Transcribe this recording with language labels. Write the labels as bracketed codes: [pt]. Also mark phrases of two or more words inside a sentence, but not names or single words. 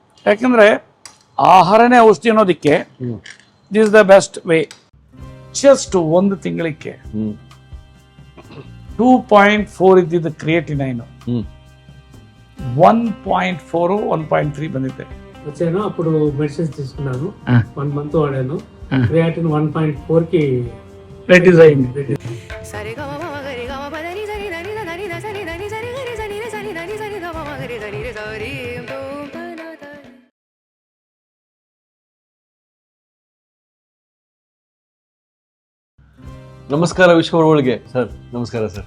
[kn] ಯಾಕಂದರೆ ಆಹಾರನೇ ಔಷಧಿ ಅನ್ನೋದಕ್ಕೆ [en] this the best way. [kn] ಜಸ್ಟ್ ಒಂದು ತಿಂಗಳಿಗೆ 2.4 ಇದ್ದಿದ್ದು ಕ್ರಿಯೇಟಿನೈನ್ 1.4 1.3 ಬಂದಿದೆ. [te] వచ్చాను అప్పుడు మెడిసిన్స్ తీసుకున్నాను 1 మంత్ వాడాను. క్రియాటిన్ 1.4కి రెడ్యూస్ అయింది. [kn] ನಮಸ್ಕಾರ ವಿಶ್ವವರ್ಗಳಿಗೆ ಸರ್. ನಮಸ್ಕಾರ ಸರ್.